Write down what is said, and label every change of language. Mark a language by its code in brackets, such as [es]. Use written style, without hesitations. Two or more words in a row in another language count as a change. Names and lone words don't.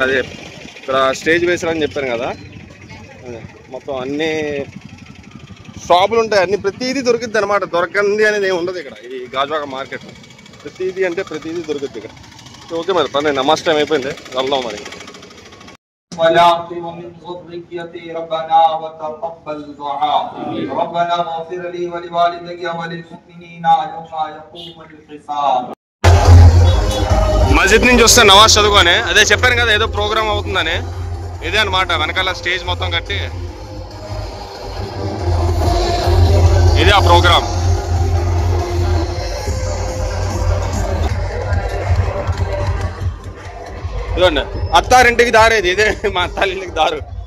[te] అదే ఇక్కడ స్టేజ్ వేసారని చెప్పాను కదా, అదే మొత్తం అన్ని షాపులు ఉంటాయి, అన్ని ప్రతిదీ దొరుకుద్ది అనమాట. దొరకంది అనేది ఏమి ఉండదు ఇక్కడ. ఇది గాజువాక మార్కెట్, ప్రతిదీ అంటే ప్రతిదీ దొరుకుద్ది ఇక్కడ. ఓకే మరి పని, నమాజ్ టైం అయిపోయింది, వెళ్దాం మరి. [ar] ربنا وتقبل دعاء ربنا اغفر لي ولوالدي وللمؤمنين يوم يقوم الحساب. [te] మస్జిద్ నుంచి వస్తే నమాజ్ చదువుకొని, అదే చెప్పాను కదా ఏదో ప్రోగ్రామ్ అవుతుందని, ఇదే అనమాట. వెనకాల స్టేజ్ మొత్తం కట్టి ఇదే ఆ ప్రోగ్రామ్. ఇదండి అత్తారింటికి దారేది, ఇదే మా అత్తారింటికి దారు.